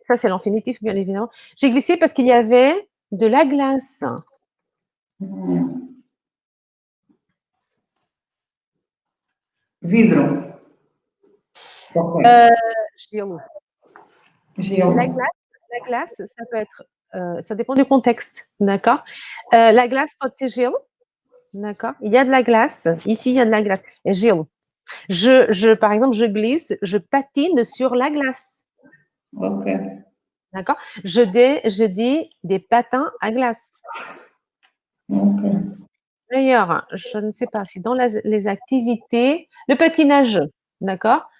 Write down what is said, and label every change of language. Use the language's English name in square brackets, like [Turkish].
[French] Ça, c'est l'infinitif, bien évidemment. J'ai glissé parce qu'il y avait de la glace. [Portuguese] Vidro. Ok. Gelo. Gelo. [French] La glace, ça peut être, ça dépend du contexte, d'accord? [Portuguese] La glace pode ser gelo, [French] d'accord? Il y a de la glace. Ici, il y a de la glace. Et gelo. Par exemple, je glisse, je patine sur la glace. Ok. D'accord? Je dis des patins à glace. Ok. D'ailleurs, je ne sais pas si dans les activités, le patinage, d'accord?